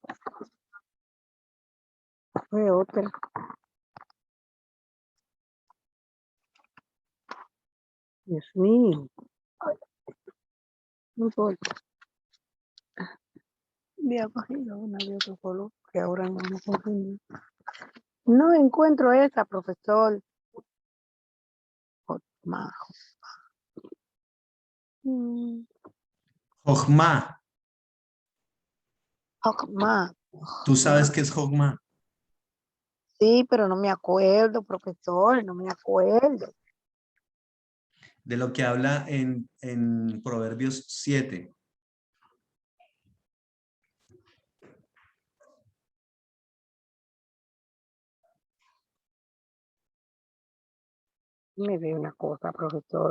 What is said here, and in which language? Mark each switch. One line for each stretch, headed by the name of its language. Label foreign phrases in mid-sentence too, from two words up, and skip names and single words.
Spanish: Fue otra. Dios mío. No importa. Había cogido una de otro color que ahora no me confundí. No encuentro esa, profesor. Hotma. Jogma. Hotma. ¿Tú sabes qué es Jogma? Sí, pero no me acuerdo, profesor, no me acuerdo. De lo que habla en Proverbios 7. Me ve una cosa, profesor.